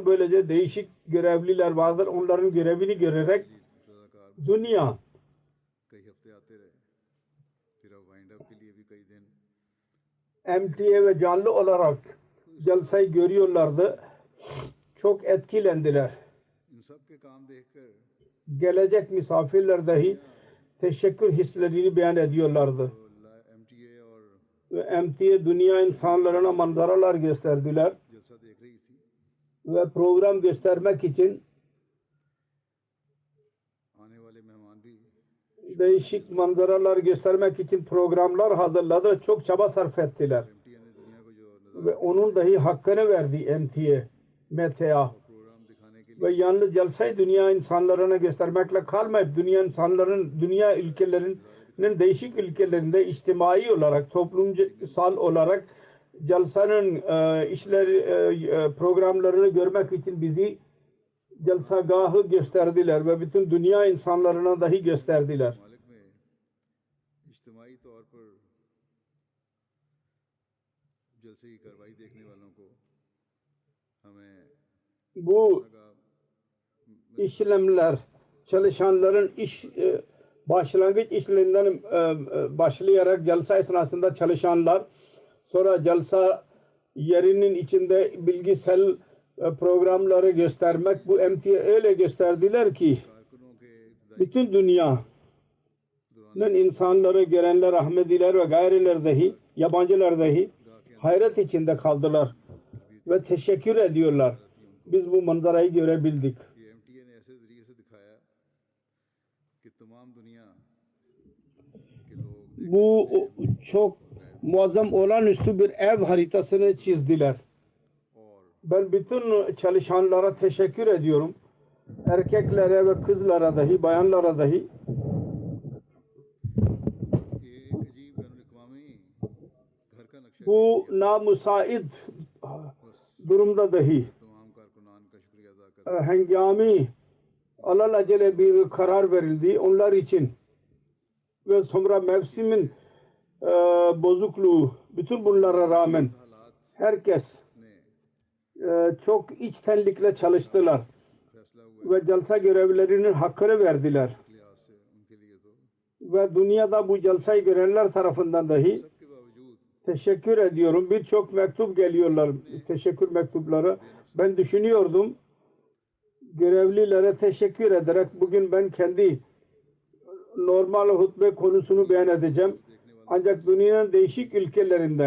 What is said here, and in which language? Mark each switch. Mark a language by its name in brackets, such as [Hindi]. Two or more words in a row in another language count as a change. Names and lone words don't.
[Turkish] Böylece değişik görevliler vardır. Onların görevini görerek dünya MTA ve canlı olarak jalsayı görüyorlardı. Çok etkilendiler. gelecek misafirler dahi teşekkür hislerini beyan ediyorlardı. [Urdu] MTA और [Turkish] Ve MTA dünya insanlarına manzaralar gösterdiler [Urdu] جلسہ دیکھ رہی تھی, [Turkish] ve program göstermek için [Urdu] آنے والے مہمان بھی [Turkish] değişik manzaralar göstermek için programlar hazırladı. Çok çaba sarf ettiler. [Urdu] MTA نے دنیا کو جو [Turkish] Ve onun dahi hakkını verdi MTA. [Urdu] پروگرام دکھانے کے لیے [Turkish] Ve yalnız celsayı dünya insanlarına göstermekle kalmayıp dünya ülkelerinin değişik ülkelerinde içtimai olarak, toplumsal olarak celsanın programlarını görmek için bizi celsagahı gösterdiler ve bütün dünya insanlarına dahi gösterdiler. [Urdu] مالک میں اجتماعی طور پر جلسے کی کارروائی دیکھنے والوں کو ہمیں [Turkish] Bu işlemler çalışanların başlangıç işlerinden başlayarak celsa esnasında çalışanlar, sonra celsa yerinin içinde bilgisayar programları göstermek, bu MTA öyle gösterdiler ki [Urdu] کارکنوں کے [Turkish] bütün dünyanın insanları, görenler, Ahmediler ve gayriler dahi, yabancılar dahi hayret içinde kaldılar ve teşekkür ediyorlar. Biz bu manzarayı görebildik. [Urdu] یہ MTA نے ایسے ذریعے سے دکھایا کہ تمام دنیا کے لوگ [Turkish] Bu çok muazzam olağanüstü bir ev haritasını çizdiler. [Urdu] और [Turkish] Ben bütün çalışanlara teşekkür ediyorum. Erkeklere ve kızlara dahi, bayanlara dahi. [Urdu] یہ ایک عجیب بین الاقوامی گھر کا نقشہ [Turkish] Bu namusaid durumda dahi [Urdu] تمام کارکنان کا شکریہ ادا کر [Turkish] hengami alelacele bir karar verildi onlar için ve sonra mevsimin bozukluğu, bütün bunlara rağmen [Urdu] हालात [Turkish] herkes [Urdu] ने [Turkish] çok içtenlikle çalıştılar [Urdu] فیصلہ ہوا [Turkish] ve celsa görevlilerinin hakkını verdiler. [Urdu] لحاظ سے ان کے لیے تو [Turkish] Ve dünyada bu celsayı görenler tarafından dahi [Urdu] سب کے باوجود [Turkish] teşekkür ediyorum. Birçok mektup geliyorlar, teşekkür mektupları. Ben düşünüyordum, görevlilere teşekkür ederek bugün ben kendi normal hutbe konusunu beyan edeceğim. Ancak dünyanın değişik ülkelerinden